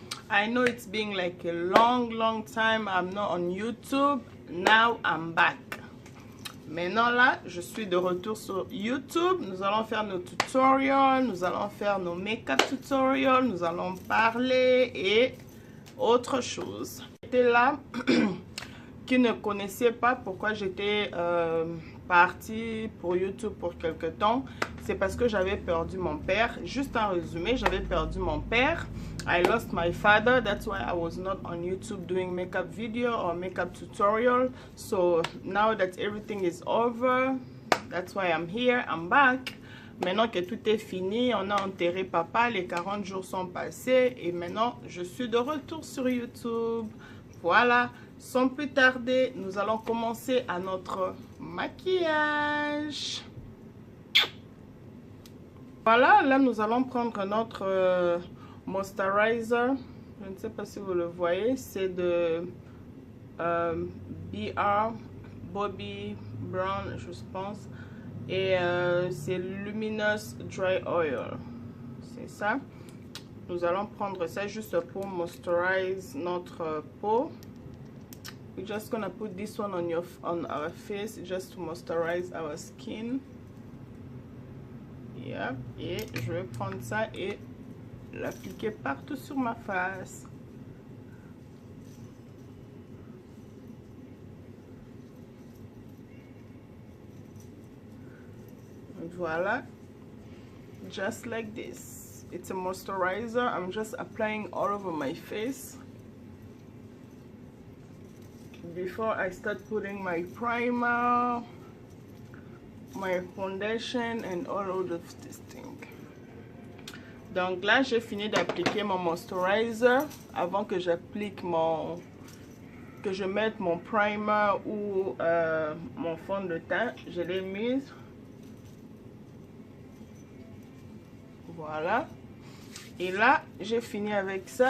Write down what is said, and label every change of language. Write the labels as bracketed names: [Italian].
[English] I know it's been like a long time I'm not on YouTube. Now I'm back. [French] Maintenant là, je suis de retour sur YouTube. Nous allons faire nos tutorials, nous allons faire nos make-up tutorials, nous allons parler et autre chose. J'étais là, qui ne connaissait pas pourquoi j'étais partie pour YouTube pour quelque temps. C'est parce que j'avais perdu mon père. Juste en résumé, j'avais perdu mon père. [English] I lost my father. That's why I was not on YouTube doing makeup video or makeup tutorial. So now that everything is over, that's why I'm here. I'm back. [French] Maintenant que tout est fini, on a enterré papa. Les 40 jours sont passés. Et maintenant, je suis de retour sur YouTube. Voilà. Sans plus tarder, nous allons commencer à notre maquillage. Voilà, là nous allons prendre notre moisturizer. Je ne sais pas si vous le voyez, c'est de BR Bobbi Brown, je pense. Et c'est Luminous Dry Oil. C'est ça. Nous allons prendre ça juste pour moisturiser notre peau. [English] We're just gonna put this one on our face just to moisturize our skin. Yep. [French] Et je vais prendre ça et l'appliquer partout sur ma face. [English] Voilà. Just like this. It's a moisturizer. I'm just applying all over my face before I start putting my primer, my foundation and all of this thing. [French] Donc là j'ai fini d'appliquer mon moisturizer avant que j'applique que je mette mon primer ou mon fond de teint. Je l'ai mis. Voilà. Et là j'ai fini avec ça.